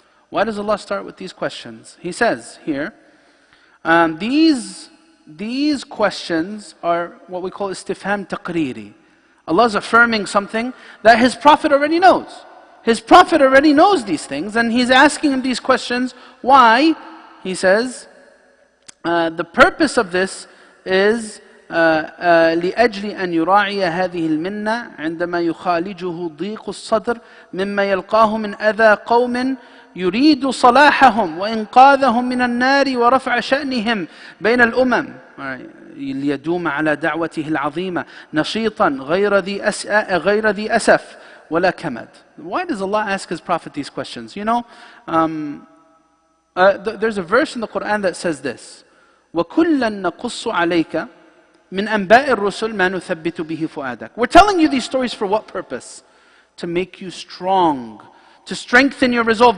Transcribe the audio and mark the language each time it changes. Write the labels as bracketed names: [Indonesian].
[English] Why does Allah start with these questions? He says here, these questions are what we call istifham taqriri. Allah is affirming something that His Prophet already knows. His Prophet already knows these things, and He's asking him these questions. Why? He says, the purpose of this is [Arabic] لأجل أن يراعي هذه المنة عندما يخالجه ضيق الصدر مما يلقاه من أذى قوم يريد صلاحهم وإنقاذهم من النار ورفع شأنهم بين الأمم ليدوم على دعوته العظيمة نشيطا غير ذي أسف ولا كمد. [English] Why does Allah ask His Prophet these questions? You know, there's a verse in the Quran that says this: [Arabic] وَكُلًّا نَقُصُّ عَلَيْكَ مِنْ أَنْبَاءِ الرُّسُلِ مَا نُثَبِّتُ بِهِ فُؤَادَكَ. [English] We're telling you these stories for what purpose? To make you strong, to strengthen your resolve.